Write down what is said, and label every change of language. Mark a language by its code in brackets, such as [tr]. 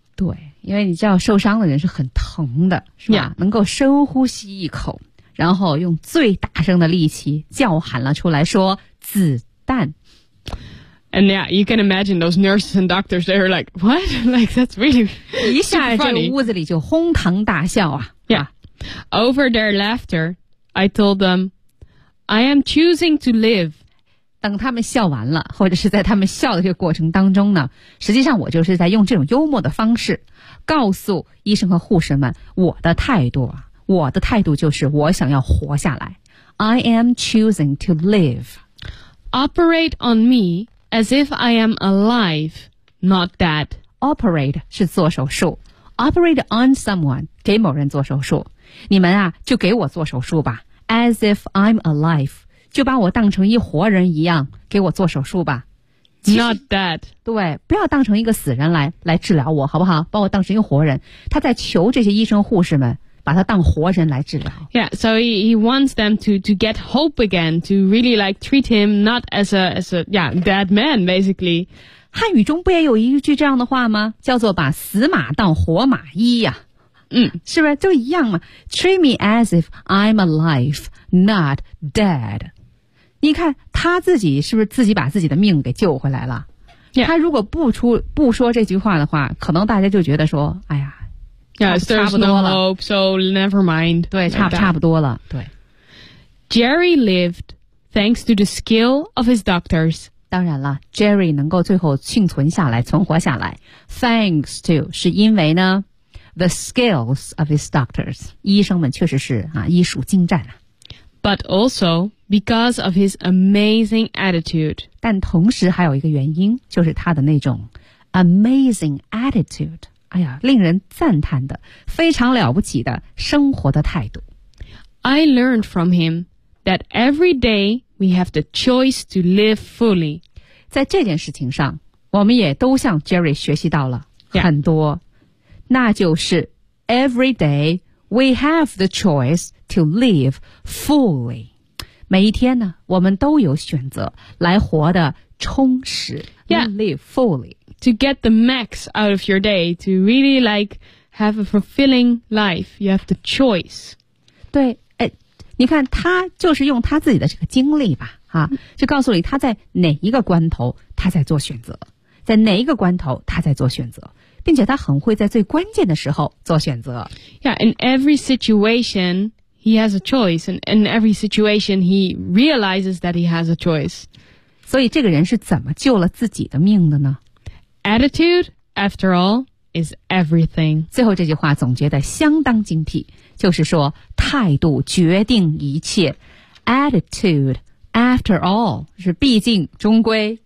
[zh] 对，因为你知道受伤的人是很疼的，是吧？ [en] Yeah. [zh] 能够深呼吸一口，然后用最大声的力气叫喊了出来，说子弹。 [en] And yeah, you can imagine those nurses and doctors. They were like, "What? Like that's really funny." [zh] 一下这个屋子里就哄堂大笑啊 [en] ！Yeah, over their laughter, I told them, "I am choosing to live." [zh] 等他们笑完了或者是在他们笑的这个过程当中呢实际上我就是在用这种幽默的方式告诉医生和护士们我的态度啊，我的态度就是我想要活下来 [en] I am choosing to live Operate on me as if I am alive not dead [zh] Operate 是做手术 [en] Operate on someone [zh] 给某人做手术你们啊就给我做手术吧 [en] As if I'm alive [zh] 就把我当成一活人一样给我做手术吧。 [en] Not that. [zh] 对，不要当成一个死人来治疗我，好不好？把我当成一个活人。他在求这些医生护士们把他当活人来治疗。 [en] Yeah, so he wants them to get hope again, to really like treat him not as a dead man, basically. [zh] 汉语中不也有一句这样的话吗？叫做把死马当活马医呀。嗯，是不是就一样嘛 [en] ？Treat me as if I'm alive, not dead. [zh] 你看他自己是不是自己把自己的命给救回来了？ [en] Yeah. [zh] 他如果不说这句话的话，可能大家就觉得说，哎呀， [en] yes, [zh] 差不多了。 [en] There's no hope, so never mind. [zh] 对， [en] like、 [zh] 差不多了。对 [en] ，Jerry lived thanks to the skill of his doctors. [zh] 当然了 ，Jerry 能够最后幸存下来，存活下来 ， [en] thanks to [zh] 是因为呢。 [en] The skills of his doctors, [zh] 医生们确实是啊，医术精湛啊。 [en] But also because of his amazing attitude. [zh] 但同时还有一个原因，就是他的那种 [en] amazing attitude. [zh] 哎呀，令人赞叹的，非常了不起的生活的态度。 [en] I learned from him that every day we have the choice to live fully. [zh] 在这件事情上，我们也都向 Jerry 学习到了很多。 [en] Yeah. [zh] 那就是 [en] every day we have the choice to live fully. [zh] 每一天呢，我们都有选择来活得充实。 [en] Yeah, live fully to get the max out of your day to really like have a fulfilling life. You have the choice. [zh] 对，哎，你看他就是用他自己的这个经历吧，哈，就告诉你他在哪一个关头他在做选择，在哪一个关头他在做选择。并且他很会在最关键的时候做选择。 [en] Yeah, in every situation, he has a choice. And in every situation, he realizes that he has a choice. [zh] 所以这个人是怎么救了自己的命的呢？ [en] Attitude, after all, is everything. [zh] 最后这句话总结得相当精辟，就是说态度决定一切。 [en] Attitude, after all, [zh] 是毕竟终归、